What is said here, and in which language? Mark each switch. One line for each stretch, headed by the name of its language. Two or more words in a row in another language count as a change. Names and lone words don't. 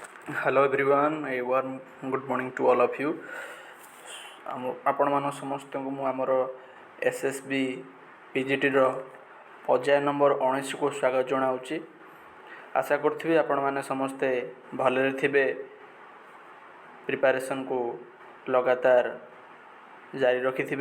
English: Hello everyone, a warm good morning to all of you.
Odia: ଆପଣମାନ ସମସ୍ତଙ୍କୁ ମୁଁ ଆମର SSB PGTର ପର୍ଯ୍ୟାୟ ନମ୍ବର 19କୁ ସ୍ୱାଗତ ଜଣାଉଛି। ଆଶା କରୁଥିବି ଆପଣମାନେ ସମସ୍ତେ ଭଲରେ ଥିବେ, ପ୍ରିପାରେସନ୍କୁ ଲଗାତାର ଜାରି ରଖିଥିବେ।